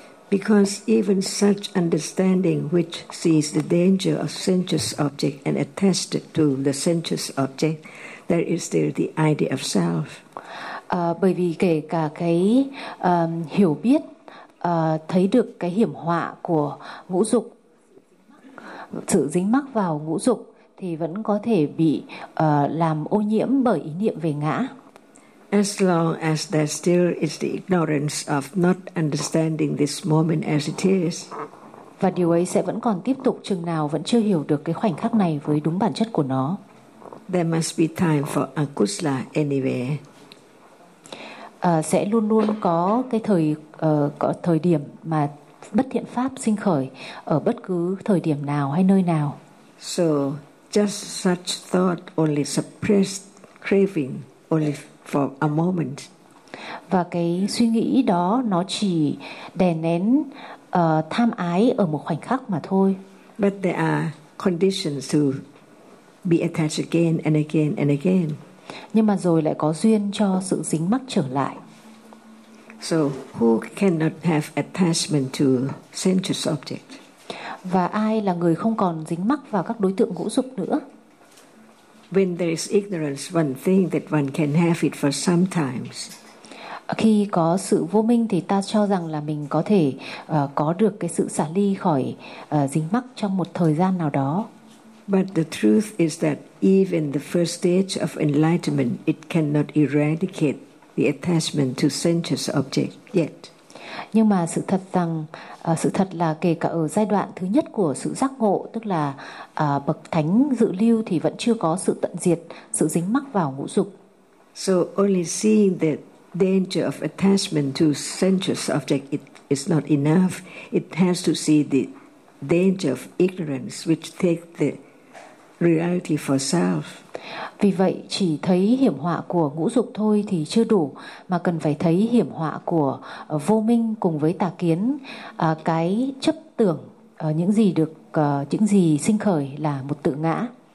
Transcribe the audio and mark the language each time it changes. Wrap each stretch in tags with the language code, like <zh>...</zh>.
<en>Because even such understanding which sees the danger of sensuous object and attached to the sensuous object, there is still the idea of self.</en> <vi>Bởi vì kể cả cái hiểu biết thấy được cái hiểm họa của ngũ dục, sự dính mắc vào ngũ dục thì vẫn có thể bị làm ô nhiễm bởi ý niệm về ngã.</vi> <en>As long as there still is the ignorance of not understanding this moment as it is.</en> <vi>Và điều ấy sẽ vẫn còn tiếp tục chừng nào vẫn chưa hiểu được cái khoảnh khắc này với đúng bản chất của nó.</vi> <en>There must be time for akusala anyway.</en> <vi>Sẽ luôn luôn có cái thời điểm mà bất thiện pháp sinh khởi ở bất cứ thời điểm nào hay nơi nào.</vi> <en>So just such thought only suppress craving only for a moment.</en> <vi>Và cái suy nghĩ đó nó chỉ đè nén tham ái ở một khoảnh khắc mà thôi.</vi> <en>But there are conditions to be attached again and again and again.</en> <vi>Nhưng mà rồi lại có duyên cho sự dính mắc trở lại.</vi> <en>So who cannot have attachment to sensuous object?</en> <vi>Và ai là người không còn dính mắc vào các đối tượng ngũ dục nữa?</vi> <en>When there is ignorance, one thinks that one can have it for some times.</en> <vi>Khi có sự vô minh thì ta cho rằng là mình có thể có được cái sự xả ly khỏi dính mắc trong một thời gian nào đó.</vi> <en>But the truth is that even the first stage of enlightenment, it cannot eradicate the attachment to sensuous object yet.</en> <vi>Nhưng mà sự thật rằng, sự thật là kể cả ở giai đoạn thứ nhất của sự giác ngộ, tức là bậc thánh dự lưu thì vẫn chưa có sự tận diệt, sự dính mắc vào ngũ dục.</vi> <en>So only seeing the danger of attachment to sensuous object, it is not enough. It has to see the danger of ignorance which takes the reality for self.</en> <vi>Vì vậy chỉ thấy hiểm họa của ngũ dục thôi thì chưa đủ, mà cần phải thấy hiểm họa của vô minh cùng với tà kiến, cái chấp tưởng những gì được những gì sinh khởi là một tự ngã.</vi>